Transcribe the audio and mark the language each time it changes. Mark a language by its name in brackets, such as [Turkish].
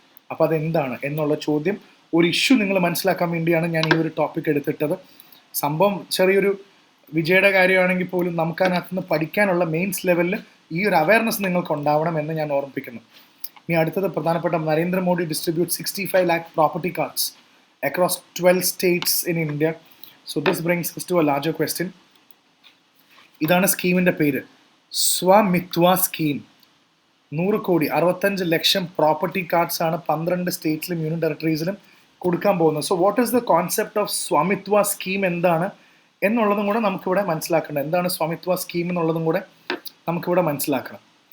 [Malayalam] അപ്പോൾ അതെന്താണ് എന്നുള്ള ചോദ്യം, ഒരു ഇഷ്യൂ നിങ്ങൾ മനസ്സിലാക്കാൻ വേണ്ടിയാണ് ഞാൻ ഈ ഒരു ടോപ്പിക് എടുത്തിട്ടത്. സംഭവം ചെറിയൊരു വിജയുടെ കാര്യമാണെങ്കിൽ പോലും നമുക്ക് അതിനകത്തുനിന്ന് പഠിക്കാനുള്ള മെയിൻസ് ലെവലിൽ ഈ ഒരു അവയർനെസ് നിങ്ങൾക്ക് ഉണ്ടാവണം എന്ന് ഞാൻ ഓർമ്മിപ്പിക്കുന്നു. ഇനി അടുത്തത് പ്രധാനപ്പെട്ട [English] Narendra Modi distribute 65 lakh property cards across 12 states in India. So this brings us to a larger question. [Malayalam] ഇതാണ് സ്കീമിൻ്റെ പേര്, സ്വമിത്വ സ്കീം. 100 കോടി 65 ലക്ഷം പ്രോപ്പർട്ടി കാർഡ്സ് ആണ് 12 സ്റ്റേറ്റ്സിലും യൂണിയൻ ടെറിട്ടറീസിലും കൊടുക്കാൻ പോകുന്നത്. [English] so what is the concept of Svamitva scheme [Malayalam] എന്താണ് എന്നുള്ളതും കൂടെ നമുക്കിവിടെ മനസ്സിലാക്കണം. എന്താണ് സ്വമിത്വ സ്കീം എന്നുള്ളതും കൂടെ നമുക്കിവിടെ മനസ്സിലാക്കണം.